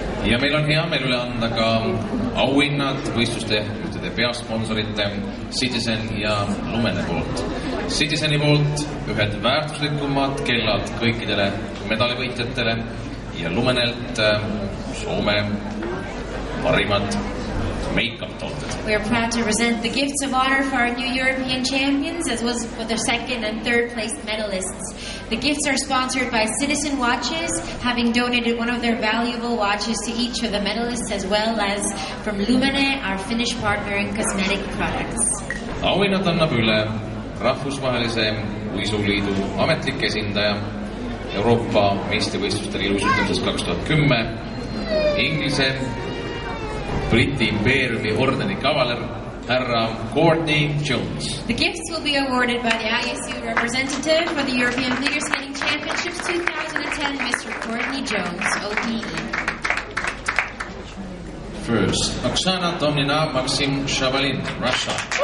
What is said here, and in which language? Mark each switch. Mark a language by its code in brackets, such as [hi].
[et] Ja meil on hea meel üle anda ka auhinnad võistluste ühtede peasponsorite Citizen ja Lumene poolt. Citizeni poolt ühed väärtuslikumad kellad kõikidele medalivõitjatele ja Lumenelt Soome parimad make-up tooted. [en] We are proud to present the gifts of honor for our new European champions, as well as for the second and third place medalists. The gifts are sponsored by Citizen Watches, having donated one of their valuable watches to each of the medalists, as well as from Lumene, our Finnish partner in cosmetic products. [et] Auhinnad annab üle Rahvusvahelise Uisuliidu ametlik esindaja Euroopa meistrivõistlustel iluusutamises 2010, Inglise Briti impeeriumi ordeni kavaler härra Courtney Jones. [en] The gifts will be awarded by the ISU representative for the European Figure Skating Championships 2010, Mr. Courtney Jones, OPE. First, Oksana Domnina, Maxim Shabalin, Russia.